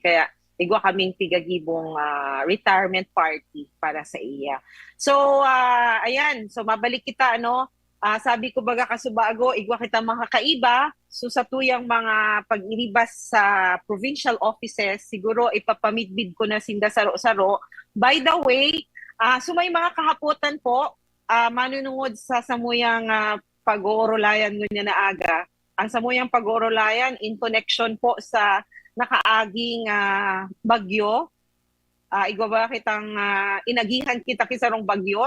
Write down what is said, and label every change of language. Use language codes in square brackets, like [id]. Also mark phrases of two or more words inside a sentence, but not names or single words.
[bik] Kaya, igwa kaming tigagibong [en] retirement party [bik] para sa iya. So, ayan. So, mabalik kita, sabi ko baga kasubago, igwa kita makakaiba. So sa tuyang mga pag-iribas sa [en] provincial offices, [bik] siguro ipapamitbid ko na sinda saro-saro. [en] By the way, [bik] so may mga kahapotan po, manunungod sa samuyang pag-oorolayan ngunya na aga. Ang samuyang pag-oorolayan [en] in connection [bik] po sa nakaaging bagyo. Igwa ba kitang inagihan kita kisarong bagyo.